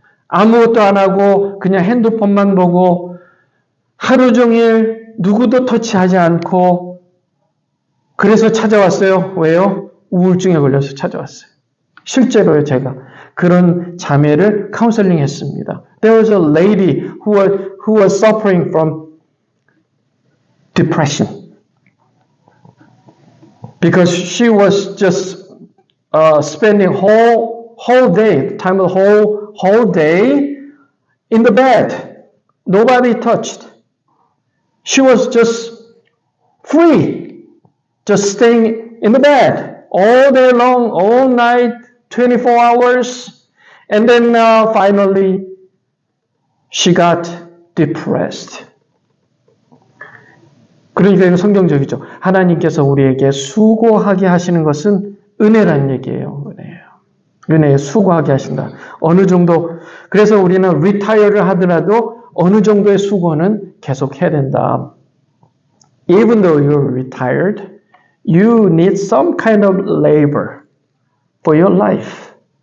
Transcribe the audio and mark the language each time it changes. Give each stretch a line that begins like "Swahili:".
Korean: 아무것도 안 하고 그냥 핸드폰만 보고 하루 종일 누구도 터치하지 않고 그래서 찾아왔어요. 왜요? 우울증에 걸려서 찾아왔어요. 실제로요, 제가 그런 자매를 카운셀링 했습니다.
English: There was a lady who was suffering from depression because she was just spending whole day, time of the whole day in the bed. Nobody touched. She was just free, just staying in the bed all day long, all night, 24 hours. And then finally, she got depressed.
Korean: 그러니까 이건 성경적이죠. 하나님께서 우리에게 수고하게 하시는 것은 은혜란 얘기예요. 은혜에 수고하게 하신다. 어느 정도, 그래서 우리는 retire를 하더라도 어느 정도의 수고는 계속 해야 된다.
English: Even though you're retired, you need some kind of labor for your life.